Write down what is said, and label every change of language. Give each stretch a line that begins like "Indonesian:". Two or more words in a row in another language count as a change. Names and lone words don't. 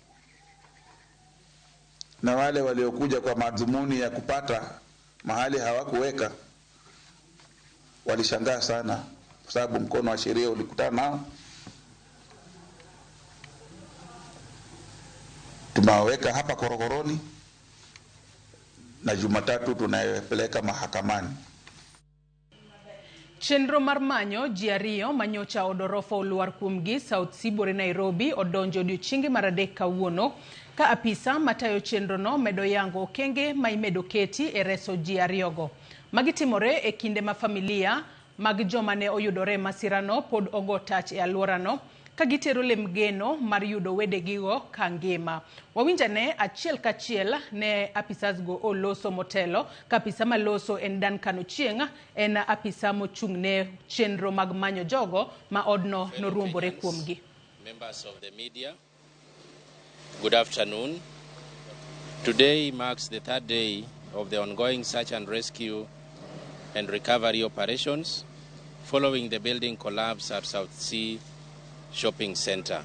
Swahili: Na wale waliokuja kwa madhumuni ya kupata mahali hawakuweka walishangaa sana, kwa sababu mkono wa sheria ulikutana nao. Tumewaweka hapa korokoroni na Jumatatu tunayopeleka mahakamani.
Luo (Kenya and Tanzania): Chenro mar manyo ji ariyo manyocha odorofa oluar kuomgi South Sea bore Nairobi odonjo odiochienge mar 3 kawuono ka apisa matayo chenro no medo yango kenge ma imedo keti e reso ji ariyogo. Magitimore e kinde ma familia mag joma ne oyudore masirano pod ogo tach e aluorano ka gitero lemgeno mar yudo wedegigo ka ngima. Wawinjane achiel kachiel ne apisas go oloso motelo ka apisa maloso en Dan Kanochieng' en apisa mochung'ne chenro mag manyo jogo ma odno noruombore kuomgi.
English: Members of the media, good afternoon. Today marks the 3rd day of the ongoing search and rescue and recovery operations following the building collapse at South Sea Shopping Center.